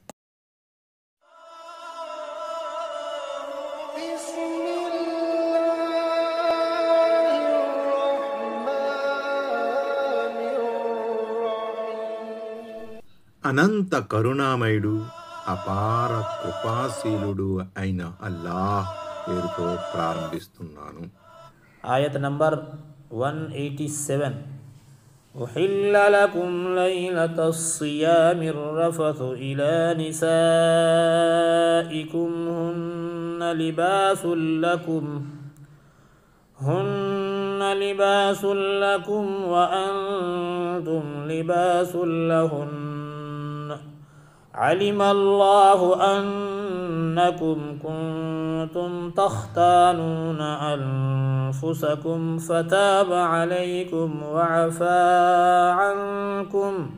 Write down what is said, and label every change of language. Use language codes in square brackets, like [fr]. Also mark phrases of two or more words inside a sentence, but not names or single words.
[te] అనంత కరుణామయుడు, అపార కృపాశీలుడు అయిన అల్లాహ్ పేరుతో ప్రారంభిస్తున్నాను. ఆయత్ నంబర్ 187. [ar] أحل لكم ليلة الصيام الرفث إلى نسائكم هن لباس لكم وأنتم لباس لهن علم الله أنكم كنتم تختانون أنفسكم فتاب عليكم وعفى عنكم